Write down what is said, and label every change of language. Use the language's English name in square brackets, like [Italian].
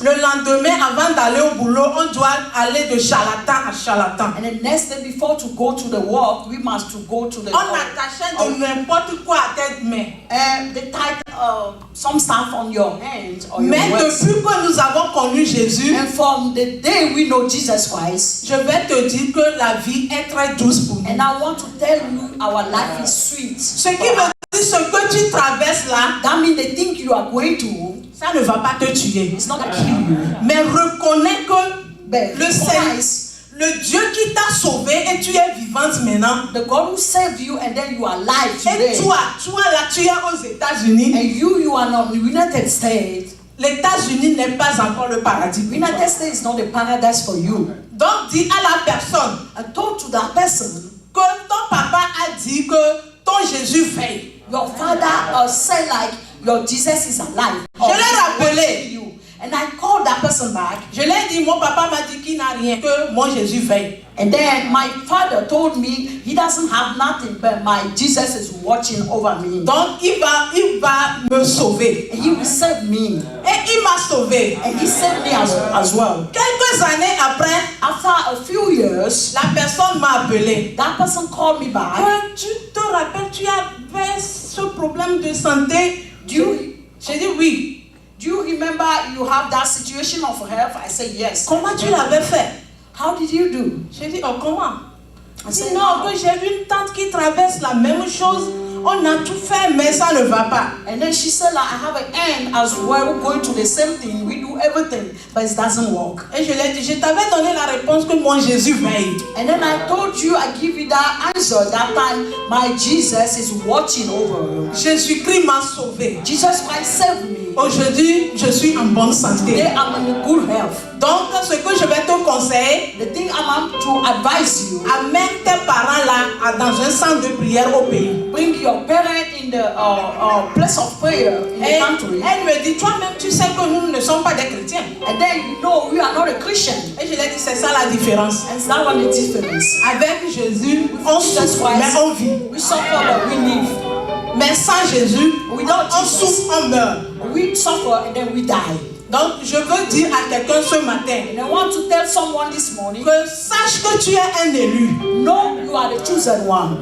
[French] Le lendemain, avant d'aller au boulot, on doit aller de charlatan à charlatan. [English] And the next day before to go to the work, we must to go to the [French] On attachait de n'importe quoi à tes mains. [English] and they tied some stuff on your hands or your [French] Mais [English] wrists. [French] depuis que nous avons connu Jésus, [English] And from the day we know Jesus Christ, [French] je vais te dire que la vie est très douce pour nous. [English] and I want to tell you our life is sweet. [French] Ce qui veut dire ce que tu traverses là, [English] That means the thing you are going to, [French] ça ne va pas te tuer. [English] it's not going to kill you. [French] Mais reconnais que [English] But [French] le Seigneur, [English] Christ, [French] le Dieu qui t'a sauvé et tu es vivante maintenant. [English] the God who saved you and then you are alive today. [French] Et toi là, tu es aux États-Unis. [English] And you are not in the United States. [French] Les États-Unis n'est pas encore le paradis. [English] The United States is not the paradise for you. [French] Donc dis à la personne [English] I told to that person, [French] que ton papa a dit que ton Jésus veille. [English] your father said like your Jesus is alive. [French] Je l'ai rappelé. [English] You. And I called that person back. [French] Je lui ai dit, mon papa m'a dit qu'il n'a rien, que mon Jésus veille. [English] And then my father told me he doesn't have nothing, but my Jesus is watching over me. [French] Donc il va me sauver. [English] And he will save me. [French] Et il m'a sauvé. [English] And he saved me as well. [French] Quelques années après, [English] After a few years, [French] la personne m'a appelé. [English] that person called me back. [French] Tu te rappelles, tu avais ce problème de santé? J'ai dit oui. [English] Do you remember you have that situation of health? I said yes. [French] Comment tu l'avais fait? [English] How did you do? [French] J'ai dit, oh comment? [English] I said, [French] Non, que j'ai une tante qui traverse la même chose. On a tout fait, mais ça ne va pas. [English] And then she said, like, I have an aunt as well going to the same thing. We do everything, but it doesn't work. [French] Et je lui ai dit, je t'avais donné la réponse que mon Jésus veille. [English] And then I told you, I give you that answer. That time, my Jesus is watching over you. [French] Jésus-Christ m'a sauvé. [English] Jesus Christ saved me. [French] Aujourd'hui, je suis en bonne [English] Today, [French] santé. [English] I'm in good health. [French] Donc, ce que je vais te conseiller, [English] The thing I'm to advise you, [French] amène tes parents là dans un centre de prière au pays. [English] bring your parent in the place of prayer in [French] Et [English] the country. [French] elle me dit, toi-même, tu sais que nous ne sommes pas des chrétiens. [English] And then you know we are not a Christian. [French] Et je lui ai dit, c'est ça la différence. [English] And it's that one the difference. [French] Avec Jésus, on souffre, mais on vit. [English] We suffer, but we live. [French] Mais sans Jésus, [English] Without [French] on [English] Jesus, [French] souffre, on meurt. [English] we suffer and then we die. [French] Donc, je veux dire à quelqu'un ce matin [English] And I want to tell someone this morning, [French] que sache que tu es un élu. [English] no, you are the chosen one.